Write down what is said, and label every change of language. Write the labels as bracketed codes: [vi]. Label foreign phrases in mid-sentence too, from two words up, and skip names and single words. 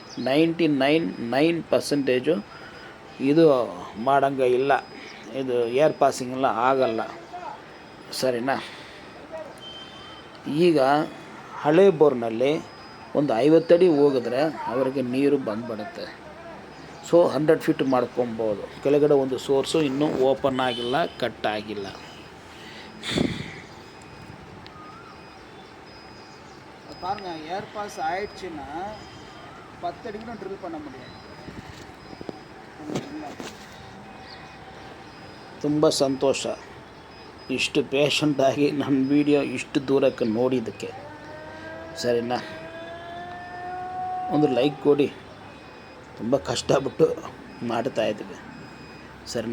[kn] 99% ಇದು ಮಾಡಂಗೆ ಇಲ್ಲ, ಇದು [en] air passing [kn] ಎಲ್ಲ ಆಗಲ್ಲ, ಸರಿನಾ. ಈಗ ಹಳೆ ಬೋರ್ನಲ್ಲಿ ಒಂದು 50 ಅಡಿ ಹೋಗಿದ್ರೆ ಅವರಿಗೆ ನೀರು ಬಂದ್ಬಿಡುತ್ತೆ. ಸೊ 100 feet ಮಾಡ್ಕೊಬೋದು. ಕೆಳಗಡೆ ಒಂದು ಸೋರ್ಸು ಇನ್ನೂ ಓಪನ್ ಆಗಿಲ್ಲ, ಕಟ್ ಆಗಿಲ್ಲ. [ta] பாருங்க [en] air pass [ta] ஆயிடுச்சுன்னா 10 அடிக்கு ட்ரில் பண்ண முடியும். [kn] ತುಂಬ ಸಂತೋಷ ಇಷ್ಟು ಪೇಷಂಟಾಗಿ ನನ್ನ ವೀಡಿಯೋ ಇಷ್ಟು ದೂರಕ್ಕೆ ನೋಡಿದ್ದಕ್ಕೆ, ಸರಿನಾ. ಒಂದು ಲೈಕ್ ಕೊಡಿ, ತುಂಬ ಕಷ್ಟಪಟ್ಟು ಮಾಡ್ತಾಯಿದ್ದೀವಿ, ಸರಿನಾ.